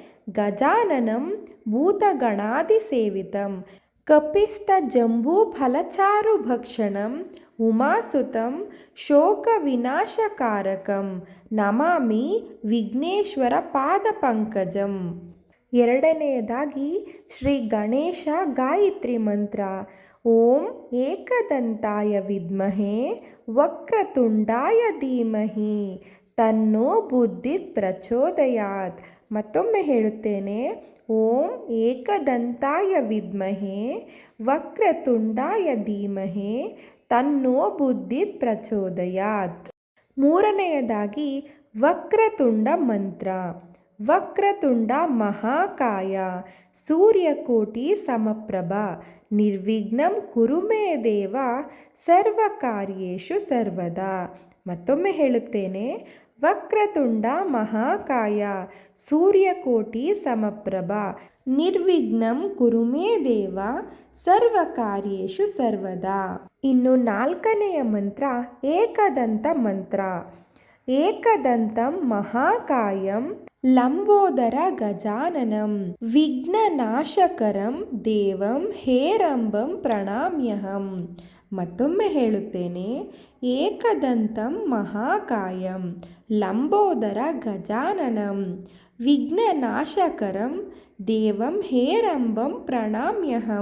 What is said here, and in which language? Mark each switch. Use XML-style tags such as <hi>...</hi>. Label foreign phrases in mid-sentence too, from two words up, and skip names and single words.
<sa>ಗಜಾನನಂ ಭೂತಗಣಾಧಿಸೇವಿತಂ ಕಪಿಸ್ಥ ಜಂಬೂ ಫಲಚಾರು ಭಕ್ಷಣಂ ಉಮಾಸುತಂ ಶೋಕ ವಿನಾಶಕಾರಕಂ ನಮಾಮಿ ವಿಘ್ನೇಶ್ವರ ಪಾದ ಪಂಕಜಂ.</sa> <kn>ಎರಡನೆಯದಾಗಿ ಶ್ರೀ ಗಣೇಶ ಗಾಯತ್ರಿ ಮಂತ್ರ.</kn> <sa>ಓಂ ಏಕದಂತಾಯ ವಿದ್ಮಹೇ ವಕ್ರತುಂಡಾಯ ಧೀಮಹಿ ತನ್ನೋ ಬುದ್ಧಿ ಪ್ರಚೋದಯಾತ್.</sa> <kn>ಮತ್ತೊಮ್ಮೆ ಹೇಳುತ್ತೇನೆ.</kn> <sa>ಓಂ ಏಕದಂತಾಯ ವಿದ್ಮಹೇ ವಕ್ರತುಂಡಾಯ ಧೀಮಹಿ ತನ್ನೋ ಬುದ್ಧಿ ಪ್ರಚೋದಯಾತ್.</sa> <kn>ಮೂರನೆಯದಾಗಿ ವಕ್ರತುಂಡ ಮಂತ್ರ.</kn> <sa>ವಕ್ರತುಂಡ ಮಹಾಕಾಯ ಸೂರ್ಯಕೋಟಿ ಸಮಪ್ರಭ ನಿರ್ವಿಘ್ನಂ ಕುರು ಮೇ ದೇವ ಸರ್ವಕಾರ್ಯೇಷು ಸರ್ವದಾ.</sa> <kn>ಮತ್ತೊಮ್ಮೆ ಹೇಳುತ್ತೇನೆ.</kn> <sa>ವಕ್ರತುಂಡ ಮಹಾಕಾಯ ಸೂರ್ಯಕೋಟಿ ಸಮಪ್ರಭ ನಿರ್ವಿಘ್ನಂ ಕುರು ಮೇ ದೇವ ಸರ್ವಕಾರ್ಯೇಷು ಸರ್ವದಾ.</sa> <kn>ಇನ್ನು 4ನೆಯ ಮಂತ್ರ ಏಕದಂತ ಮಂತ್ರ.</kn> <sa>ಏಕದಂತಂ ಮಹಾಕಾಯಂ ಲಂಬೋದರ ಗಜಾನನಂ ವಿಘ್ನನಾಶಕರಂ ದೇವಂ ಹೇರಂಬಂ ಪ್ರಣಾಮ್ಯಹಂ.</sa> <kn>ಮತ್ತೊಮ್ಮೆ ಹೇಳುತ್ತೇನೆ,</kn> <sa>ಏಕದಂತಂ ಮಹಾಕಾಯಂ ಲಂಬೋದರ ಗಜಾನನಂ ವಿಘ್ನನಾಶಕರಂ ದೇವಂ ಹೇರಂಬಂ ಪ್ರಣಾಮ್ಯಹಂ.</sa>